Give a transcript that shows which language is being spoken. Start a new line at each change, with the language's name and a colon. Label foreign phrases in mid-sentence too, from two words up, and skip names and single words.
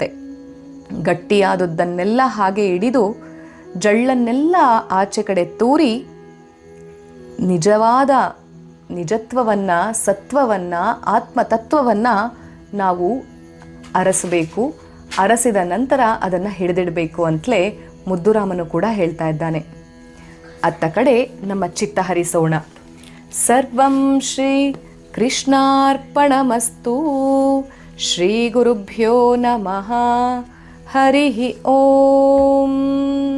Kannada: ಗಟ್ಟಿಯಾದದ್ದನ್ನೆಲ್ಲ ಹಾಗೆ ಹಿಡಿದು ಜಳ್ಳನ್ನೆಲ್ಲ ಆಚೆ ಕಡೆ ತೂರಿ ನಿಜವಾದ ನಿಜತ್ವವನ್ನು, ಸತ್ವವನ್ನು, ಆತ್ಮತತ್ವವನ್ನು ನಾವು ಅರಸಬೇಕು, ಅರಸಿದ ನಂತರ ಅದನ್ನು ಹಿಡಿದಿಡಬೇಕು ಅಂತಲೇ ಮುದ್ದುರಾಮನು ಕೂಡ ಹೇಳ್ತಾ ಇದ್ದಾನೆ. ಅತ್ತ ಕಡೆ ನಮ್ಮ ಚಿತ್ತ ಹರಿಸೋಣ.
Sanskrit: ಸರ್ವಂ ಶ್ರೀ ಕೃಷ್ಣಾರ್ಪಣಮಸ್ತು. ಶ್ರೀ ಗುರುಭ್ಯೋ ನಮಃ. ಹರಿ ಓಂ.